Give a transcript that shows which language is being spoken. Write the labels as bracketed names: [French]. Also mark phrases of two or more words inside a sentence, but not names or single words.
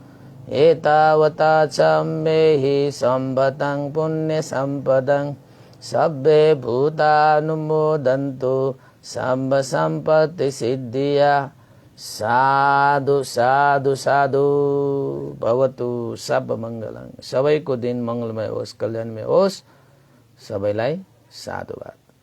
[Pali] एतावता सम्मेहि सम्पदं पुण्य सम्पदं सभ्ये भूतानुमोदन्तु सम्भ सम्पत्ति सिद्धिया। साधु साधु साधु। भवतु सब मङ्गलं। [Nepali] सबैको दिन मङ्गलमय होस्, कल्याणमय होस्। सबैलाई साधुवाद।